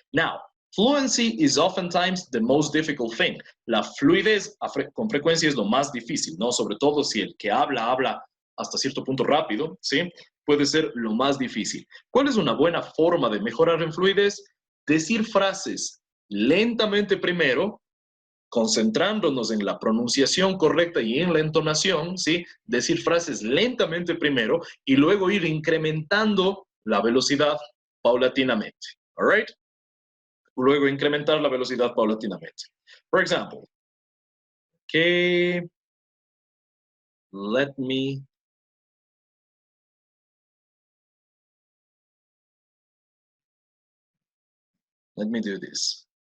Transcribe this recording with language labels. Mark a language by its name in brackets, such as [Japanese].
[English] Now, fluency is oftentimes the most difficult thing. [Spanish] La fluidez con frecuencia es lo más difícil, ¿no? Sobre todo si el que habla hasta cierto punto rápido, ¿sí? Puede ser lo más difícil. ¿Cuál es una buena forma de mejorar en fluidez? Decir frases lentamente primero, concentrándonos en la pronunciación correcta y en la entonación, ¿sí? Decir frases lentamente primero y luego ir incrementando la velocidad paulatinamente. All right? Luego incrementar la velocidad paulatinamente. [English] For example, okay, let me do this.